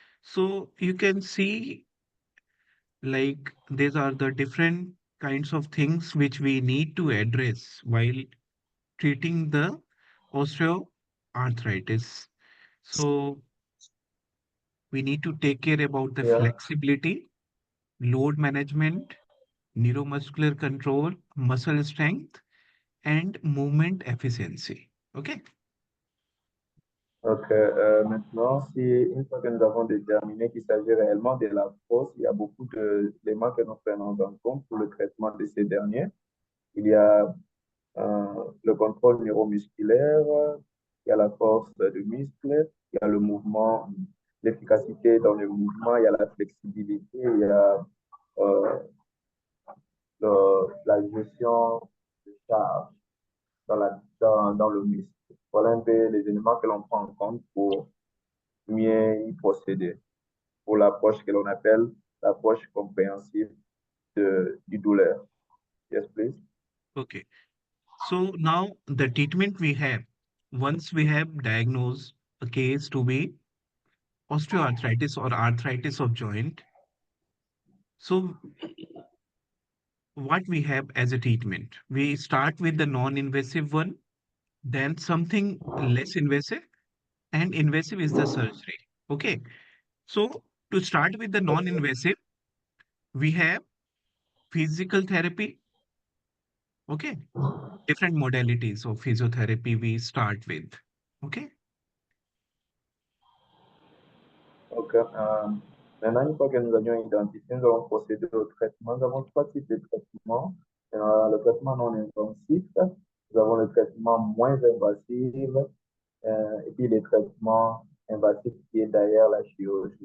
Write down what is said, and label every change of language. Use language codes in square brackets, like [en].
[en] So you can see like these are the different kinds of things which we need to address while treating the osteoarthritis. So we need to take care about the Yeah. flexibility, load management, neuromuscular control, muscle strength, and movement efficiency. Okay. [fr] Donc, maintenant, si une fois que nous avons déterminé qu'il s'agit réellement de la force, il y a beaucoup d'éléments que nous prenons en compte pour le traitement de ces derniers. Il y a le contrôle neuromusculaire, il y a la force du muscle, il y a le mouvement, l'efficacité dans le mouvement, il y a la flexibilité, il y a euh, la gestion de charge dans le muscle. Voilà un peu les éléments que l'on prend en compte pour mieux y procéder, pour l'approche que l'on appelle l'approche compréhensive du douleur. [en] Yes, please. Okay. So now the treatment we have, once we have diagnosed a case to be osteoarthritis or arthritis of joint, so what we have as a treatment? We start with the non-invasive one, then something less invasive, and invasive is the surgery. Okay. So to start with the non-invasive, we have physical therapy. Okay. Different modalities of physiotherapy we start with. Okay. [fr] Donc, maintenant, une fois que nous avions identifié, nous allons procéder au traitement. Nous avons trois types de traitements. Le traitement non invasif, nous avons le traitement moins invasif et puis les traitements invasifs qui est derrière la chirurgie.